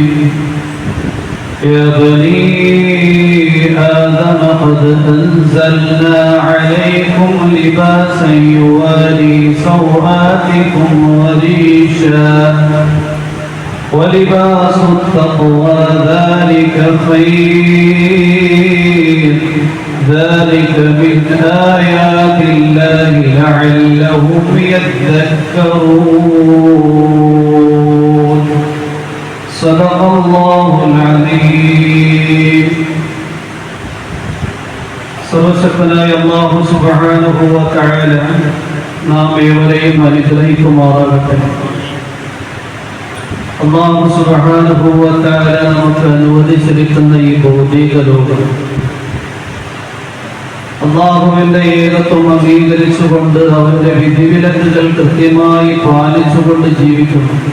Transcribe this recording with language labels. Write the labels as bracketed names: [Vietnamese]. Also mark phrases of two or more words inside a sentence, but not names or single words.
[Arabic] يا بني آدم قد أنزلنا عليكم لباسا يواري سوآتكم وريشا ولباس التقوى ذلك خير. ذلك من آيات الله لعلهم يذكرون. صدق الله العظيم. [Malayalam] സർവശക്തനായ അല്ലാഹു [Arabic] سبحانه وتعالى [Malayalam] നാം ഏവരെയും അനുഗ്രഹിക്കുമാറാകട്ടെ. അല്ലാഹു [Arabic] سبحانه وتعالى [Malayalam] നമുക്ക് അനുവദിച്ചിരിക്കുന്ന ഈ ഭൗതിക ലോകം അല്ലാഹുവിന്റെ ഏകത്വം അംഗീകരിച്ചുകൊണ്ട് അവന്റെ വിധിവിലക്കുകൾ കൃത്യമായി പാലിച്ചുകൊണ്ട് ജീവിക്കുന്നു.